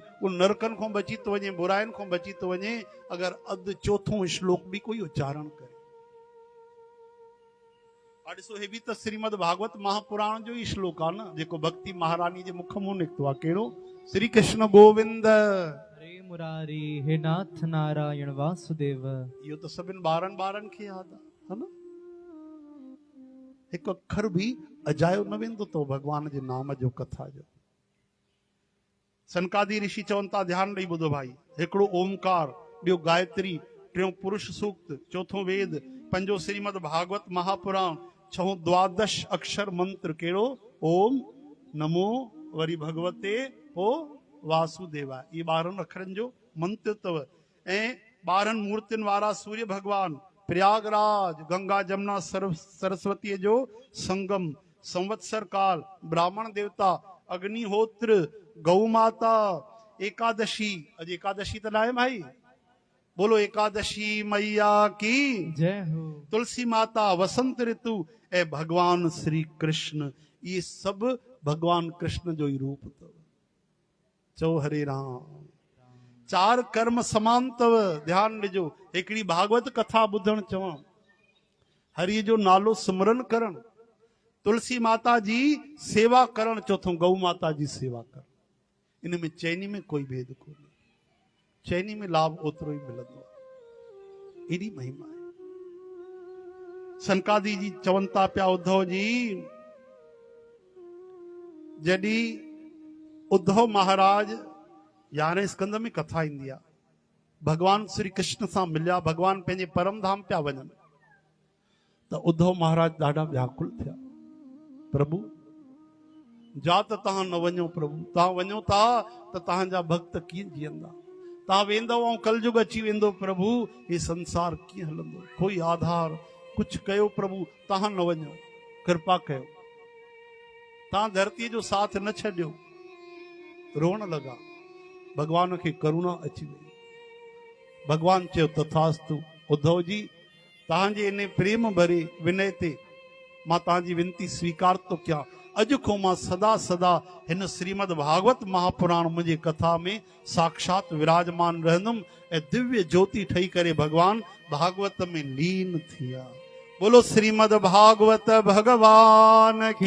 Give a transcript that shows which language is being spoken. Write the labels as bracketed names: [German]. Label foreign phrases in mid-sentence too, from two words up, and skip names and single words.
[Sindhi] उन नरकनि खां बची थो वञे, बुराइनि खां बची थो वञे अगरि अधु चौथों श्लोक बि कोई उच्चारण करे। ॾिसो, हे बि त श्रीमद भागवत महापुराण जो ई श्लोक आहे न, जेको भक्ति महारानी जे मुख मां निकितो आहे। कहिड़ो? [Sanskrit] श्री कृष्ण गोविंद हरे मुरारी हे नाथ नारायण वासुदेव। [Sindhi] इहो त सभिनि ॿारनि खे यादि आहे, है न? हिकु अखर बि अजायो न वेंदो तो भगवान जे नाम जो कथा जो। सनकादि ऋषि चवनि था, ध्यानु ॾेई ॿुधो भाई। हिकिड़ो ओमकार, ॿियो गायत्री, टियों पुरुष सूक्त, चौथों वेद, पंजो श्रीमद भागवत महापुराण, छहों 12 अक्षर मंत्र। कहिड़ो? [Sanskrit] ओम नमो वरी भगवते ओ वासुदेवाय। [Sindhi] ये 12 अखरनि जो मंत्र अथव। ऐं 12 मूर्तियुनि वारा सूर्य भगवान, प्रयागराज, गंगा जमुना सरस्वतीअ जो संगम, संवत्सर काल, ब्राह्मण देवता, अग्निहोत्र, गौ माता, एकादशी। अॼु एकादशी त न आहे भाई, [Hindi] बोलो एकादशी मैया की जय हो। [Sindhi] तुलसी माता, वसंत ऋतु ऐं भगवान श्री कृष्ण, ये सभु भगवान कृष्ण जो ई रूप अथव। चओ हरे राम। 4 कर्म समान अथव। ध्यानु ॾिजो, हिकिड़ी भागवत कथा ॿुधण चवण, हरि जो नालो सिमरन करण, तुलसी माता जी सेवा करण, चौथों गौ माता जी सेवा करण। इन में चैनी में कोई भेद कोन्हे, चैनी में लाभ ओतिरो ई मिलंदो आहे। एॾी महिमा आहे। सनकादि जी चवनि था पिया, उद्धव जी जॾहिं उद्धव महाराज 11 स्कंद में कथा ईंदी आहे। भगवान श्री कृष्ण सां मिलिया, भगवान पंहिंजे परम धाम पिया वञनि त उद्धव महाराज ॾाढा व्याकुल थिया। प्रभु जा त तव्हां न वञो, प्रभु तव्हां वञो था त तव्हांजा भक्त कीअं जीअंदा, तव्हां वेंदव ऐं कलयुग अची वेंदो, प्रभु हे संसार कीअं हलंदो, कोई आधार कुझु कयो प्रभु, तव्हां न वञो, कृपा कयो, तव्हां धरतीअ जो साथ न छॾियो। रोअण लॻा, भगवान खे करुणा अची वई। भगवान चयो तथास्तु उद्धव जी, तव्हांजे इन प्रेम भरे विनय ते मां तव्हांजी विनती स्वीकार थो कयां। अॼु खां मां सदा सदा हिन श्रीमद भागवत महापुराण मुंहिंजे कथा में साक्षात विराजमान रहंदुमि ऐं दिव्य ज्योति ठही करे भगवान भागवत में लीन थिया। [Hindi] बोलो श्रीमद भागवत भगवान की